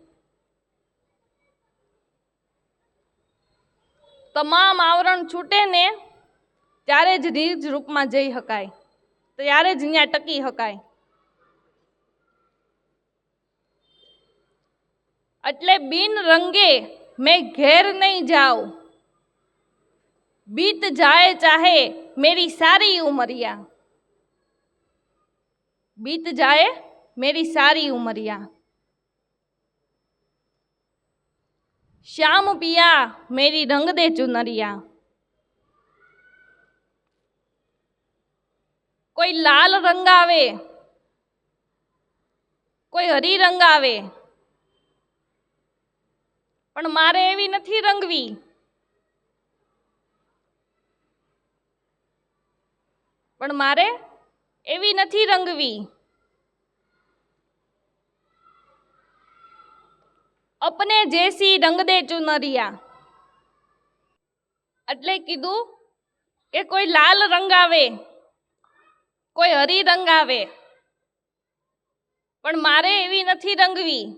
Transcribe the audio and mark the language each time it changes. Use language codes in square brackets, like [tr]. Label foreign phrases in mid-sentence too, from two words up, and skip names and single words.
[gu] તમામ આવરણ છૂટે ને ત્યારે જ નિજ રૂપમાં જઈ શકાય, ત્યારે જ ત્યાં ટકી શકાય. એટલે બિન રંગે મેં ઘેર નહીં જાઉં, [hi] बीत जाए चाहे मेरी सारी उमरिया. बीत जाए मेरी सारी उमरिया. श्याम पिया मेरी रंग दे चुनरिया. [gu] કોઈ લાલ રંગ આવે, કોઈ હરી રંગ આવે, પણ મારે એવી નથી રંગવી. પણ મારે એવી નથી રંગવી. [hi] अपने जैसी रंग दे चुनरिया. [gu] એટલે કીધું કે કોઈ લાલ રંગ આવે, કોઈ હરી રંગ આવે, પણ મારે એવી નથી રંગવી.